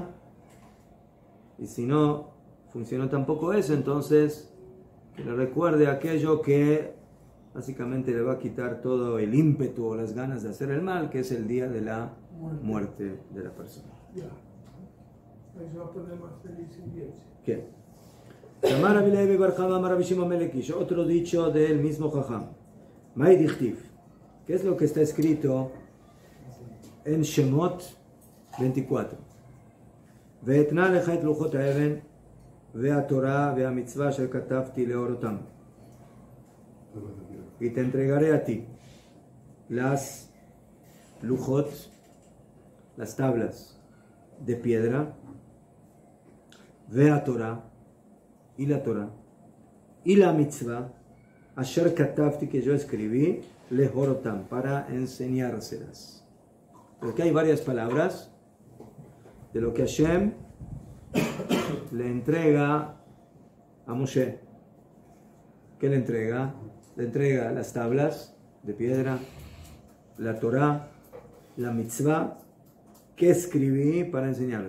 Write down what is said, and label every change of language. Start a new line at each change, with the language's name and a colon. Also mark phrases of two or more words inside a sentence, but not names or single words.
Spanish: Y si no funcionó tampoco eso, entonces que le recuerde aquello que básicamente le va a quitar todo el ímpetu o las ganas de hacer el mal, que es el día de la muerte de la persona. Ahí se va a poner más feliz y bien. ¿Qué? Otro dicho del mismo Jajam. ¿Qué es lo que está escrito en Shemot 24?
Hebrew: ואתנה לך את לוחות האבן והתורה והמצווה אשר כתבתי להורותם.
Spanish: Y te entregaré a ti las lujot, las tablas de piedra,
Hebrew: והתורה,
Spanish: y la Torah, y la mitzvah,
Hebrew: אשר כתבתי,
Spanish: que yo escribí, lehorotam, para enseñárselas. Porque hay varias palabras de lo que Hashem le entrega a Moshe. ¿Qué le entrega? Le entrega las tablas de piedra, la Torah, la mitzvah, que escribí para enseñarles.